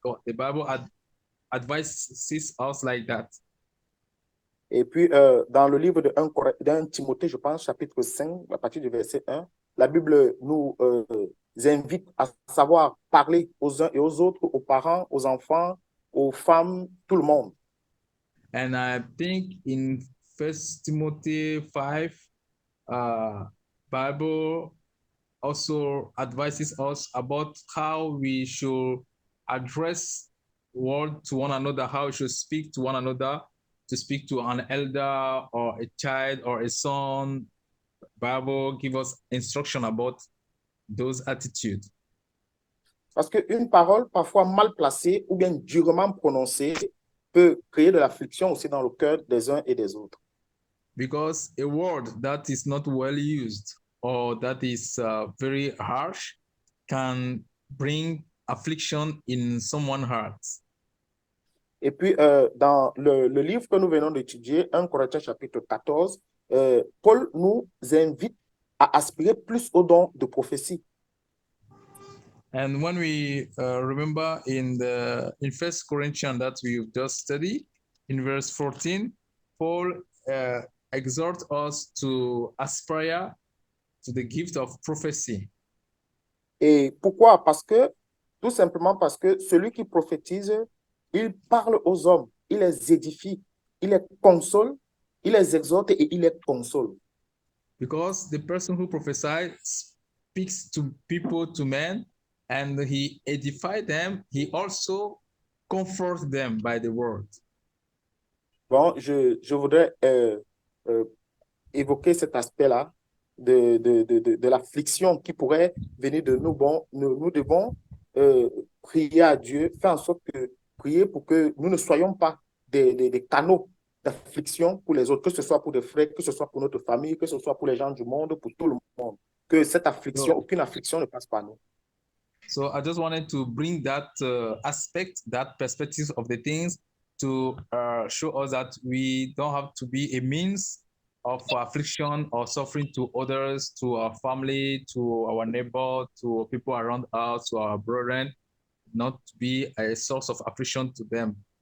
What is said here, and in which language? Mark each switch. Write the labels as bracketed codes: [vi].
[en] The Bible advises us like that. [fr] Et puis, dans le livre de 1 Timothée, je pense, chapitre 5, à partir du verset 1, la Bible nous invite à savoir parler aux uns et aux autres, aux parents, aux enfants, aux femmes, tout le monde. [en] And I think in 1 Timothy 5, Bible also advises us about how we should address word to one another, how we should speak to one another, to speak to an elder or a child or a son. Bible give us instruction about those attitudes. [fr] Parce qu'une parole parfois mal placée ou bien durement prononcée peut créer de l'affliction aussi dans le cœur des uns et des autres. [en] Because a word that is not well used or that is very harsh can bring affliction in someone's heart. [fr] Et puis, dans le livre que nous venons d'étudier, 1 Corinthiens chapitre 14, Paul nous invite à aspirer plus au don de prophétie. [en] And when we remember in 1 Corinthians that we just studied, in verse 14, Paul exhorts us to aspire to the gift of prophecy. [fr] Et pourquoi? Tout simplement parce que celui qui prophétise, il parle aux hommes, il les édifie, il les console, il les exhorte et il les console. [en] Because the person who prophesies speaks to people, to men, and he edifies them, he also comforts them by the word. [fr] Bon, je voudrais évoquer cet aspect-là de l'affliction qui pourrait venir de nous. Bon, nous devons prier à Dieu, faire en sorte que prier pour que nous ne soyons pas des canaux d'affliction pour les autres, que ce soit pour des frères, que ce soit pour notre famille, que ce soit pour les gens du monde, pour tout le monde. Que cette affliction, aucune affliction ne passe par nous. [en] So I just wanted to bring that aspect, that perspective of the things to show us that we don't have to be a means of affliction or suffering to others, to our family, to our neighbor, to people around us, to our brethren, not to be a source of affliction to them.